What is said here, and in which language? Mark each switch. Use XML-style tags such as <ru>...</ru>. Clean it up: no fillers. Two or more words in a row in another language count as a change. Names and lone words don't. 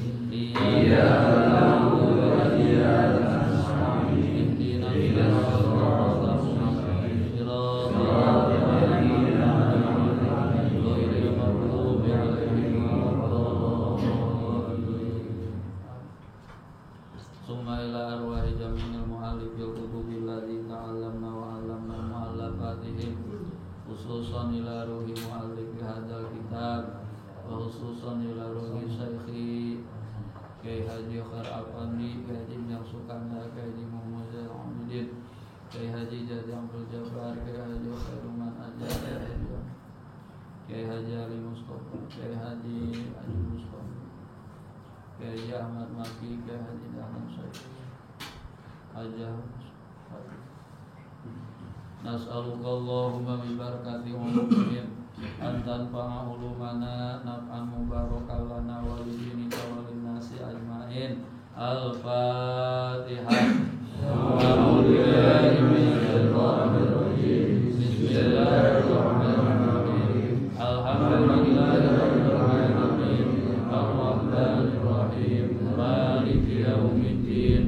<ar>إياك نعبد وإياك نستعين. اهدنا الصراط المستقيم. صراط الذين أنعمت عليهم غير المغضوب عليهم ولا الضالين. ثم إلى أرواح جميع المؤلفين الكتب الذي تعلمنا وعلمنا مؤلفاتهم، خصوصا إلى روح مؤلف هذا الكتاب وخصوصا إلى روح شيخي Kyai Haji Khair Afandi, Kyai Haji Minyak Sukanda, Kyai Haji Muhammad Zainal Abidin, Kyai Haji Jadi Abdul Jabbar, Kyai Haji Khairuman Ajar, Kyai Haji Ali Mustafa, Kyai Haji Haji Mustafa, Kyai Haji Ahmad Maki, Kyai Haji Dahlan Syekh Haji نسألك اللهم ببركة عمومهم أن تنفع علومنا نفعا مباركا لنا ولدينك وللناس أجمعين. Al-Fatihah. أعوذ بالله من الشيطان الرجيم. بسم الله الرحمن الرحيم. الحمد لله رب العالمين. الرحمن الرحيم. مالك يوم الدين.</ar>